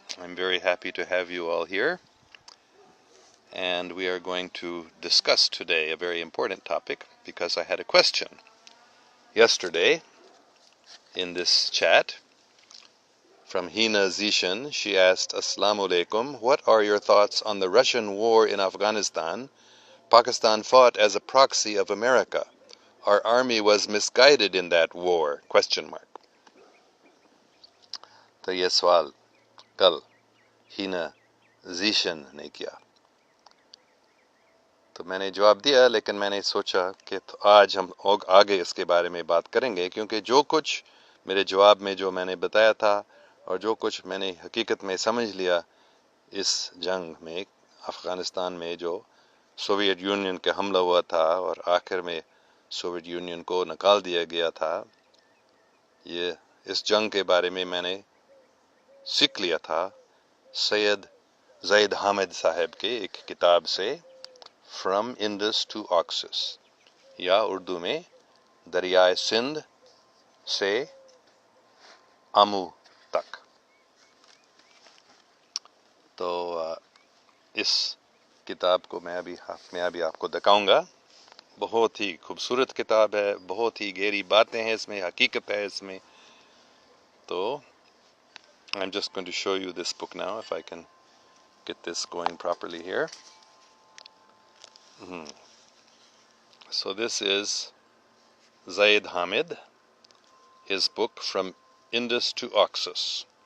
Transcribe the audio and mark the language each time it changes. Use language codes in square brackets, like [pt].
[en] I'm very happy to have you all here. And we are going to discuss today a very important topic, because I had a question yesterday in this chat from Hina Zishan. She asked, Assalamu alaikum, what are your thoughts on the Russian war in Afghanistan? Pakistan fought as a proxy of America. Our army was misguided in that war? Question mark. [ur] تو یہ سوال کل ہینا زیشن نے کیا، تو میں نے جواب دیا، لیکن میں نے سوچا کہ آج ہم آگے اس کے بارے میں بات کریں گے، کیونکہ جو کچھ میرے جواب میں جو میں نے بتایا تھا اور جو کچھ میں نے حقیقت میں سمجھ لیا اس جنگ میں، افغانستان میں جو سوویت یونین کا حملہ ہوا تھا اور آخر میں سوویت یونین کو نکال دیا گیا تھا، یہ اس جنگ کے بارے میں نے سیکھ لیا تھا سید زید حامد صاحب کے ایک کتاب سے، فرام انڈس ٹو آکسس، یا اردو میں دریائے سندھ سے آمو تک. تو اس کتاب کو میں ابھی آپ کو دکھاؤں گا. بہت ہی خوبصورت کتاب ہے، بہت ہی گہری باتیں ہیں اس میں، حقیقت ہے اس میں. [en] تو I'm just going to show you this book now, if I can get this going properly here. So this is Zaid Hamid, his book From Indus to Oxus.